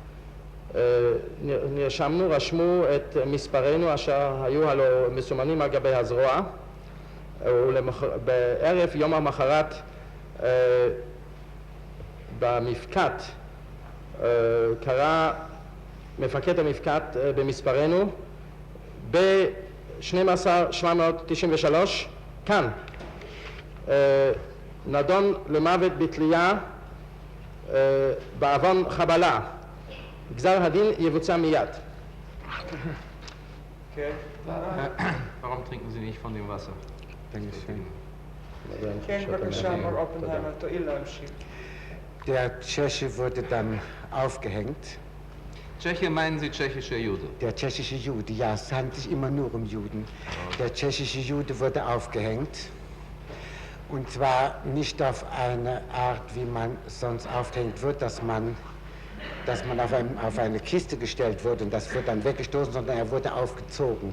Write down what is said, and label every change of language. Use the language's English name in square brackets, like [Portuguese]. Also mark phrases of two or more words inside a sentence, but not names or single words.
[Hebrew] נרשמנו, רשמו את מספרנו אשר היו הלא מסומנים על גבי הזרוע, בערב יום המחרת במפקד קרא מפקד המפקד במספרנו ב-12,793 כאן נדון למוות בתלייה בעוון חבלה. גזר הדין יבוצע מיד. [German] Warum trinken Sie nicht von dem Wasser? [Hebrew] כן, בבקשה, מר אופנהיימר, תואיל להמשיך. [German] Der Tscheche wurde dann aufgehängt. Tscheche meinen Sie tschechischer Jude? Der tschechische Jude, ja, es handelt sich immer nur um Juden. Der tschechische Jude wurde aufgehängt. Und zwar nicht auf eine Art, wie man sonst aufgehängt wird, dass man auf eine Kiste gestellt wurde und das wird dann weggestoßen, sondern er wurde aufgezogen.